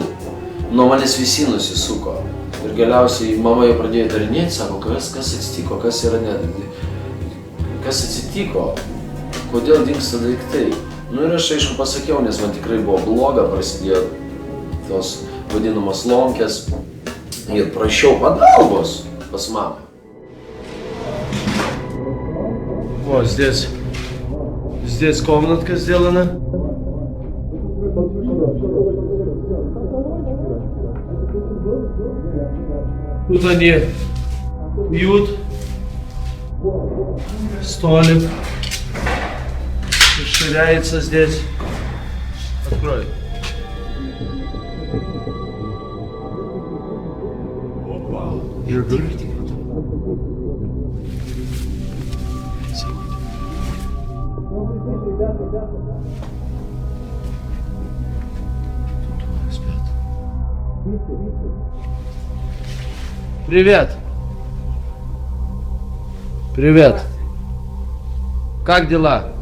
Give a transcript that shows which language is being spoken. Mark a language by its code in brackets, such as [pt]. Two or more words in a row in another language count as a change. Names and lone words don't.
[lt] Nuo manęs visi nusisuko. Ir galiausiai mama jau pradėjo įtarinėti, sako, kas atsitiko, kas atsitiko, kodėl dingsta daiktai. Ir aš aišku pasakiau, nes man tikrai buvo bloga, prasidėjo tos vadinamos lonkės ir prašiau pagalbos pas mamą. [ru] Вот здесь комнатка сделана. Тут они пьют, столик расширяется здесь. Открой. [en] You're good? [ru] Привет. Привет. Как дела?